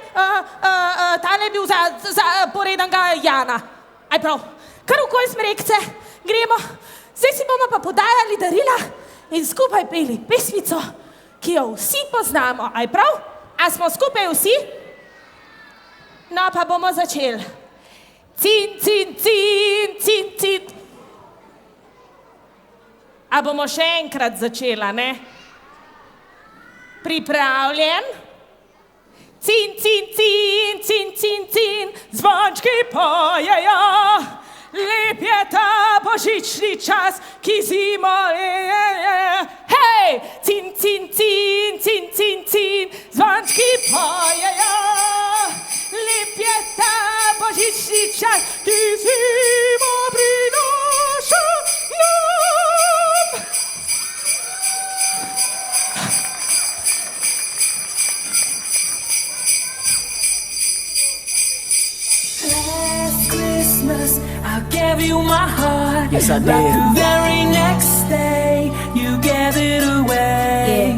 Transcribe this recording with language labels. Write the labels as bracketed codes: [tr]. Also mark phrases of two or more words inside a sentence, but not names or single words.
[sl] Tale je bil za poredanega Jana. Aj prav. Kar okoli smrekce. Gremo. Zdaj si bomo pa podajali darila in skupaj peli pesmico, ki jo vsi poznamo, aj prav? A smo skupaj vsi? No, pa bomo začeli. Cin, cin, cin, cin, cin. A bomo še enkrat začela, ne? Pripravljen? Cin, cin, cin, cin, cin, cin, zvončki pojejo. Lep je ta božični čas, ki zimo hej! Cin, cin, cin, cin, cin, cin, zvončki pojejo. Lep je ta božični čas, ki zimo prinaša nam. [en] Last Christmas, I gave you my heart. Yes, I did. But the very next day, you gave it away.